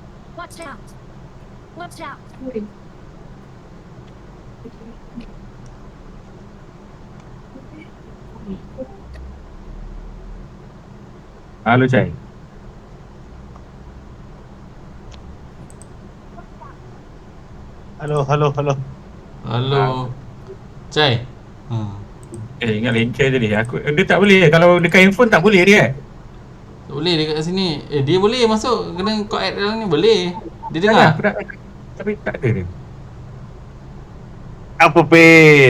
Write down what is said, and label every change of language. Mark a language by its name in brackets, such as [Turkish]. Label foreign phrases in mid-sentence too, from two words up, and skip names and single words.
[English] Watch out! Watch out! [Malay] Halo, Cai. Halo, halo, halo. Halo. Cai. Hmm. Ingat lengket tadi. Dia tak boleh. Kalau dekat handphone tak boleh dia. Tak boleh dekat sini. Dia boleh masuk. Kena kau add dalam ni boleh. Dia Jangan, dengar. aku nak. Tapi tak ada dia. Apa, Pin?